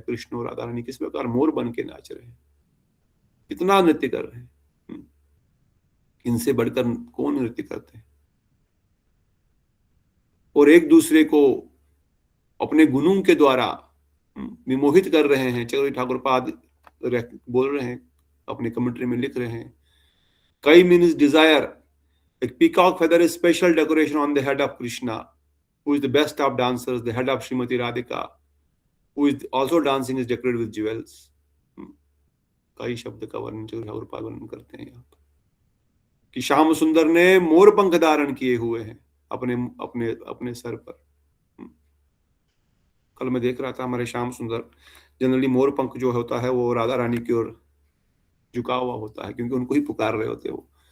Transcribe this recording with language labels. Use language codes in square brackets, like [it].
[hi] कृष्ण और राधा रानी किस प्रकार मोर बन के नाच रहे हैं, कितना नृत्य कर रहे हैं, इनसे बढ़कर कौन नृत्य करते हैं। और एक दूसरे को अपने गुणों के द्वारा विमोहित कर रहे हैं। चक्रवर्ती ठाकुर पाद बोल रहे हैं, अपने कमेंट्री में लिख रहे हैं, कई means Dzire, [en] a peacock feather is special decoration on the head of Krishna, who is the best of dancers. The head of Srimati Radhika, who is also dancing, is decorated with jewels. [hi] कई शब्द का वर्णन ठाकुर पाद वर्णन करते हैं यहाँ पर कि श्याम सुंदर ने मोर पंख धारण किए हुए हैं अपने अपने अपने सर पर। कल मैं देख रहा था, हमारे श्याम सुंदर जनरली मोर पंख जो होता है वो राधा रानी की ओर झुका हुआ होता है, क्योंकि उनको ही पुकार रहे होते हैं वो।